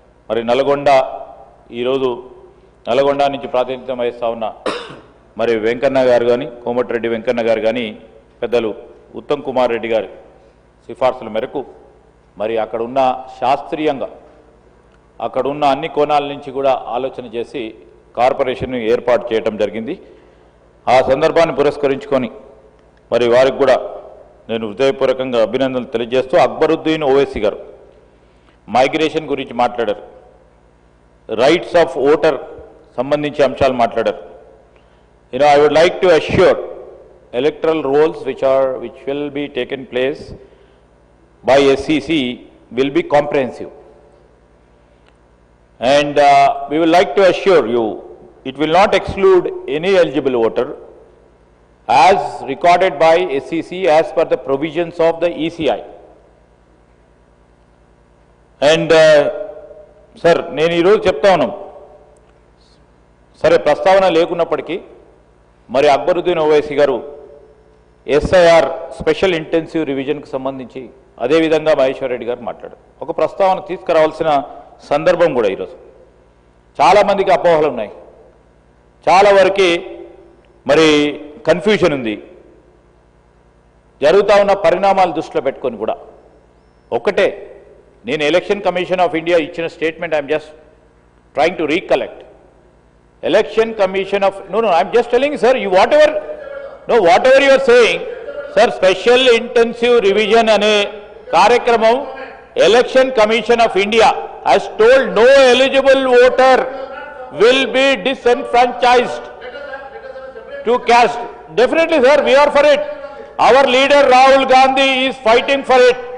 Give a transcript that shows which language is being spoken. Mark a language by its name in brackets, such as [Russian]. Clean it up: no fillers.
[Telugu] మరి ఈరోజు నల్గొండ నుంచి ప్రాతినిధ్యం వహిస్తూ ఉన్న మరి వెంకన్న గారు కానీ, కోమటిరెడ్డి వెంకన్న గారు కానీ, పెద్దలు ఉత్తమ్ కుమార్ రెడ్డి గారి సిఫార్సుల మేరకు మరి అక్కడున్న శాస్త్రీయంగా అక్కడున్న అన్ని కోణాల నుంచి కూడా ఆలోచన చేసి కార్పొరేషన్ ఏర్పాటు చేయడం జరిగింది. ఆ సందర్భాన్ని పురస్కరించుకొని మరి వారికి కూడా నేను హృదయపూర్వకంగా అభినందనలు తెలియజేస్తూ అక్బరుద్దీన్ ఓవైసీ గారు మైగ్రేషన్ గురించి మాట్లాడారు, [English] rights of voter [Telugu] సంబంధించి అంశాలు మాట్లాడారు. [English] I would like to assure electoral rolls which will be taken place by SEC will be comprehensive. And we would like to assure you, it will not exclude any eligible voter as recorded by SEC as per the provisions of the ECI. And sir, [Telugu] నేను ఈరోజు చెప్తా ఉన్నాం సరే ప్రస్తావన లేకున్నప్పటికీ మరి అక్బరుద్దీన్ ఓవైసీ గారు SIR special intensive రివిజన్కి సంబంధించి అదేవిధంగా మహేశ్వర్ రెడ్డి గారు మాట్లాడారు. ఒక ప్రస్తావన తీసుకురావాల్సిన సందర్భం కూడా ఈరోజు చాలామందికి అపోహలు ఉన్నాయి, చాలా వరకు మరి కన్ఫ్యూజన్ ఉంది. జరుగుతూ ఉన్న పరిణామాలు దృష్టిలో పెట్టుకొని కూడా ఒకటే, నేను ఎలక్షన్ కమిషన్ ఆఫ్ ఇండియా ఇచ్చిన statement [English] I'm just trying to recollect. Election commission of no I'm just telling sir, you whatever you are saying sir, special intensive revision [Telugu] అనే కార్యక్రమం [English] Election commission of India has told no eligible voter will be disenfranchised to cast. Definitely sir, we are for it. Our leader Rahul Gandhi is fighting for it.